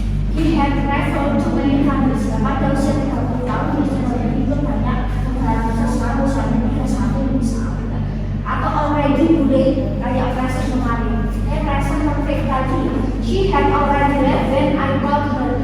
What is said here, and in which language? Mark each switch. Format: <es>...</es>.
<en>He had traveled to many countries.</en> <id>Pada usia 30 tahun, dia itu banyak mengalami sesuatu sampai 31 misalnya. Atau already boleh kayak present kemarin. Present perfect tadi.</id> <en>She had already left when I called her.</en>